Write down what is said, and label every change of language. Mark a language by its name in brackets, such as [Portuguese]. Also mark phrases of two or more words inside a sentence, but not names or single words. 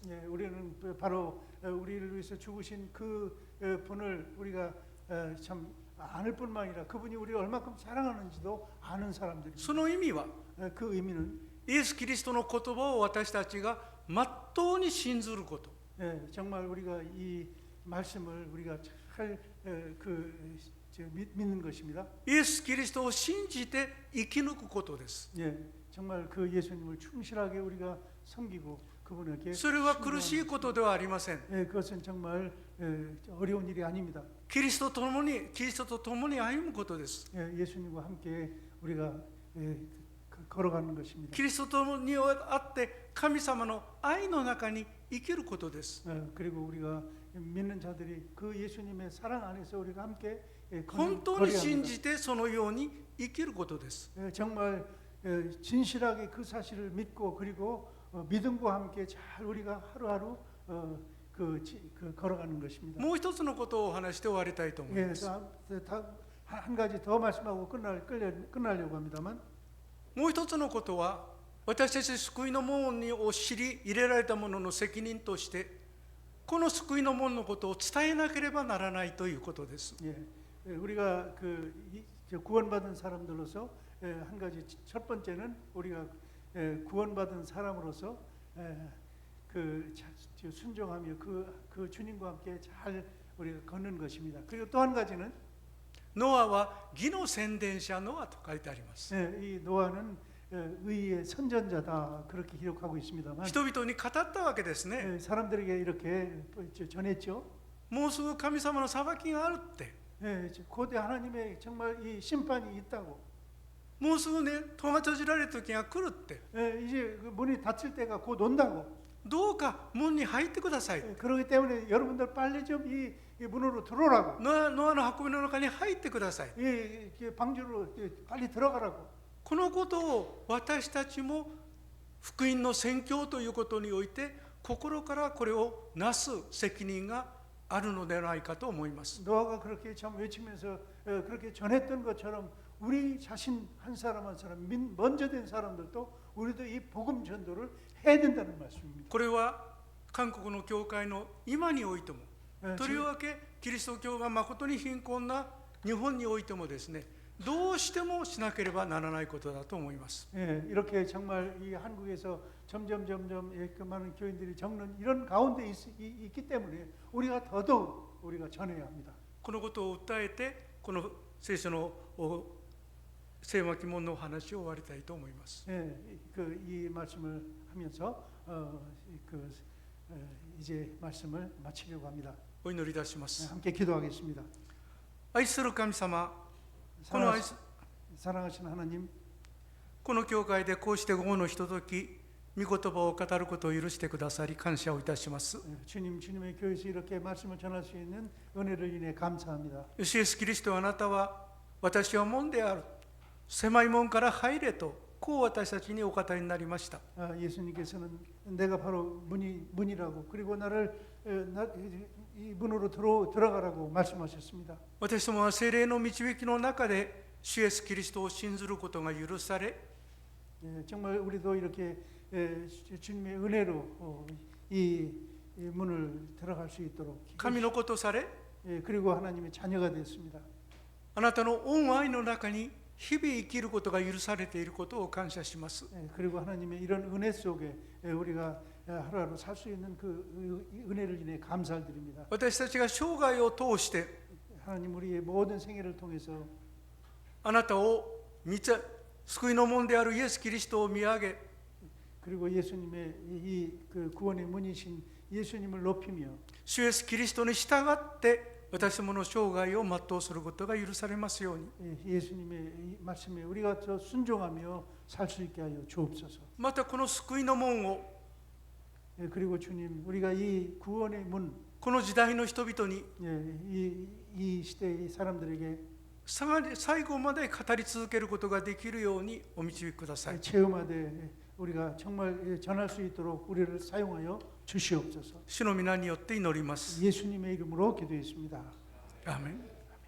[Korean] 우리는 바로 우리를 위해서 죽으신 그 분을 우리가 참 아는 뿐만 아니라 그분이 우리를 얼마큼 사랑하는지도 아는 사람들입니다. [Japanese] その意味は [Korean] 그 의미는 [Japanese] イエス・キリストの言葉を私たちがまっとうに信ずること。 [Korean] 정말 우리가 이 말씀을 우리가 잘 믿는 것입니다. [Japanese] イエス・キリストを信じて生き抜くことです。 [Korean] 정말 그 예수님을 충실하게 우리가 섬기고 그분에게 [Japanese] それは苦しいことではありません。 [Korean] 그것은 정말 어려운 일이 아닙니다. [Japanese] キリストと共に歩むことです。 [Korean] 예수님과 함께 우리가 걸어가는 것입니다. [Japanese] キリストと共にあって神様の愛の中に生きることです。 [Korean] 그리고 우리가 믿는 자들이 그 예수님의 사랑 안에서 우리가 함께 [Japanese] 本当に信じてそのように生きることです。 [Korean] 정말 진실하게 그 사실을 믿고 그리고 믿음과 함께 잘 우리가 하루하루 걸어가는 것입니다. [Japanese] もう一つのことをお話して終わりたいと思います。 [Korean] 한 가지 더 말씀하고 끝나려고 합니다만 [Japanese] もう一つのことは私たち救いの門を知り入れられた者の責任としてこの救いの門のことを伝えなければならないということです。 [Korean] 우리가 구원받은 사람들로서 한 가지 첫 번째는 우리가 구원받은 사람으로서 순종하며 그 주님과 함께 잘 우리가 걷는 것입니다. 그리고 또 한 가지는 [Japanese] ノアは義の宣伝者ノアと書いてあります。 [Korean] 이 노아는 의의 선전자다 그렇게 기록하고 있습니다만 [Japanese] 人々に語ったわけですね。 [Korean] 사람들에게 이렇게 전했죠. [Japanese] もうすぐ神様の裁きがあるって。 [Korean] 고대 하나님의 정말 이 심판이 있다고. [Japanese] もうすぐね、戸が閉じられる時が来るって。 [Korean] 이제 그 문이 닫힐 때가 곧 온다고. [Japanese] どうか門に入ってください。 [Korean] 그렇기 때문에 여러분들 빨리 좀 이 문으로 들어오라고. [Japanese] ノアの運びの中に入ってください。 [Korean] 방주로 빨리 들어가라고. [Japanese] このことを私たちも福音の宣教ということにおいて心からこれをなす責任があるのではないかと思います。 [Korean] 노아가 그렇게 참 외치면서 그렇게 전했던 것처럼 우리 자신 한 사람 한 사람 먼저 된 사람들도 우리도 이 복음 전도를 해야 된다는 말씀입니다. [Japanese] これは韓国の教会の今においても、とりわけキリスト教が誠に貧困な日本においてもですね、どうしてもしなければならないことだと思います。 [Korean] 이렇게 정말 이 한국에서 점점 그 많은 교인들이 적는 이런 가운데 있기 때문에 우리가 더더욱 우리가 전해야 합니다. [Japanese] このことを訴えてこの聖書の聖幕門のお話を終わりたいと思います。 [Korean] 이 말씀을 하면서 이제 말씀을 마치려고 합니다. [Japanese] お祈りいたします。 [Korean] 함께 기도하겠습니다. [Japanese] 愛する神様、 [Korean] 사랑하신 하나님, [Japanese] この教会でこうして午後のひととき御言葉を語ることを許してくださり感謝をいたします。 [Korean] 주님의 교회에서 이렇게 말씀을 전할 수 있는 은혜를 인해 감사합니다. [Japanese] イエス・キリストあなたは私は門である、狭い門から入れとこう私たちにお語りになりました。 [Korean] 예수님께서는 내가 바로 문이라고 그리고 나를 이 문으로 들어가라고 말씀하셨습니다. [Japanese] 私どもは聖霊の導きの中で主イエス・キリストを信ずることが許され、 [Korean] 정말 우리도 이렇게 주님의 은혜로 이 문을 들어갈 수 있도록 [Japanese] 神のことされ、 [Korean] 그리고 하나님의 자녀가 됐습니다. [Japanese] あなたの恩愛の中に日々生きることが許されていることを感謝します。 [Korean] 그리고 하나님의 이런 은혜 속에 우리가 하루하루 살 수 있는 그 은혜를 인해 감사를 드립니다. [Japanese] 私たちが生涯を通して [Korean] 하나님 우리의 모든 생애를 통해서 [Japanese] あなたを救いの門であるイエス・キリストを見上げ、 [Korean] 그리고 예수님의 그 구원의 문이신 예수님을 높이며 [Japanese] 主イエスキリストに従って私どもの生涯を全うすることが許されますように。 [Korean] 예수님의 이 말씀에 우리가 저 순종하며 살 수 있게 하여 주옵소서. [Japanese] またこの救いの門を [Korean] 그리고 주님, 우리가 이 구원의 문, [Japanese] この時代の人々に [Korean] 이 시대의 사람들에게 [Japanese] 最後まで語り続けることができるようにお導きください。 [Korean] 체험하되 우리가 정말 전할 수 있도록 우리를 사용하여 주시옵소서. [Japanese] 主の皆によって祈ります。 [Korean] 예수님의 이름으로 기도했습니다. [Japanese] アーメン。